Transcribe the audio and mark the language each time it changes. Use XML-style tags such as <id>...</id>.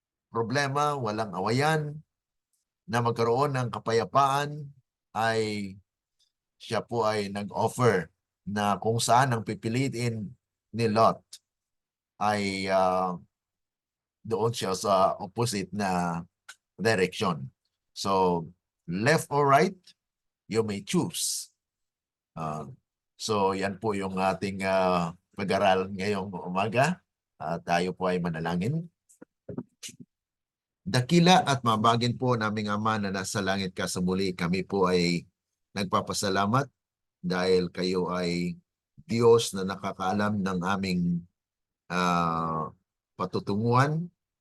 <tl>problema, walang awayan, na magkaroon ng kapayapaan, ay siya po ay nag-offer na kung saan ang pipiliin ni Lot ay doon siya sa opposite na direction.</tl> <en>So, left or right, you may choose.</en> <tl>So, yan po yung ating pag-aral ngayong umaga. Tayo po ay manalangin. Dakila at mabagin po naming Ama na nasa langit ka sa muli, kami po ay nagpapasalamat dahil kayo ay Diyos na nakakaalam ng aming patutunguhan.</tl>